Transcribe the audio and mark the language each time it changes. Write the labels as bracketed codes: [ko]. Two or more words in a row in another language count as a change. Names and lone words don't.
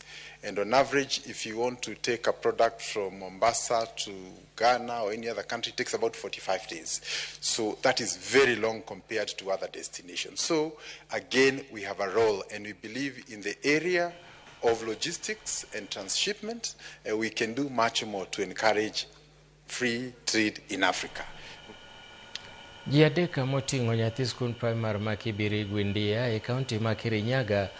[en] And on average, if you want to take a product from Mombasa to Ghana or any other country, it takes about 45 days. So that is very long compared to other destinations. So again, we have a role, and we believe in the area of logistics and transshipment, we can do much more to encourage free trade in Africa. [luo] Ji adek moting'o nyathi skul primar ma Kibiri Gwindia e kaunti ma Kirinyaga